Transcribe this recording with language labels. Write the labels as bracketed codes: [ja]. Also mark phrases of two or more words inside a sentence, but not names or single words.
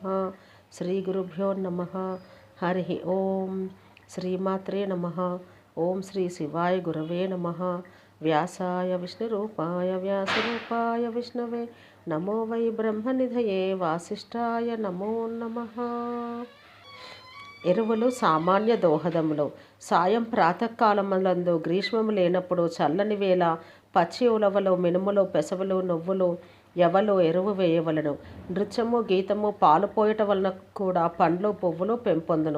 [sa] श्रीगुरुभ्यो नमः। हरिः ओं। श्रीमात्रे नमः। ओं श्री शिवाय गुरवे नमः। व्यासाय विष्णुरूपाय व्यासरूपाय विष्णवे नमो वै ब्रह्मनिधये वासिष्ठाय नमो नमः। [te] ఎరువులు సామాన్య దోహదములు. సాయం ప్రాతకాలములందు గ్రీష్మము లేనప్పుడు చల్లని వేళ పచ్చి ఉలవలు మినుములు పెసవులు నువ్వులు ఎవలు ఎరువు వేయవలను. నృత్యము గీతము పాలు పోయట వలన కూడా పండ్లు పువ్వులు పెంపొందును.